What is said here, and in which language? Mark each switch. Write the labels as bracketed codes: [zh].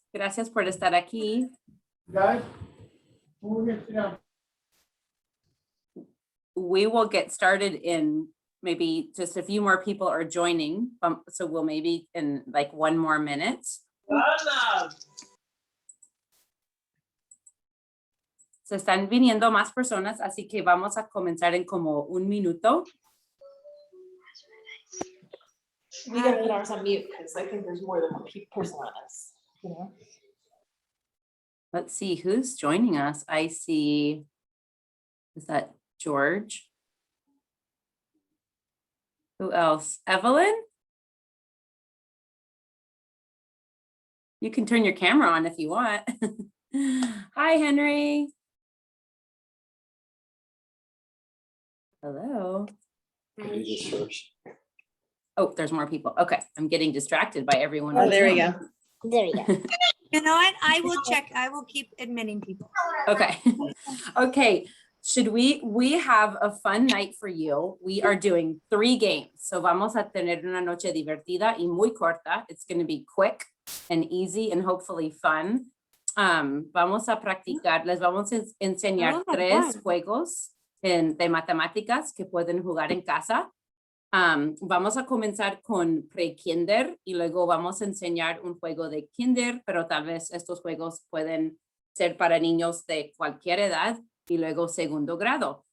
[es] Gracias por estar aquí. [en] Guys, we will get started in maybe just a few more people are joining. So we'll maybe in like 1 more minute. [es] Se están viniendo más personas, así que vamos a comenzar en como 1 minuto. [en] We gotta put ours on mute because I think there's more than one person on us. You know? Let's see who's joining us. I see, is that George? Who else? Evelyn? You can turn your camera on if you want. Hi, Henry. Hello. Oh, there's more people. Okay, I'm getting distracted by everyone. Oh, there we go. There we go. You know what? I will check. I will keep admitting people. Okay. Okay. Should we have a fun night for you? We are doing 3 games. [es] So vamos a tener una noche divertida y muy corta. [en] It's going to be quick and easy and hopefully fun. [es] Vamos a practicar. Les vamos a enseñar 3 juegos de matemáticas que pueden jugar en casa. Vamos a comenzar con pre-kinder y luego vamos a enseñar un juego de kinder, pero tal vez estos juegos pueden ser para niños de cualquier edad y luego segundo grado.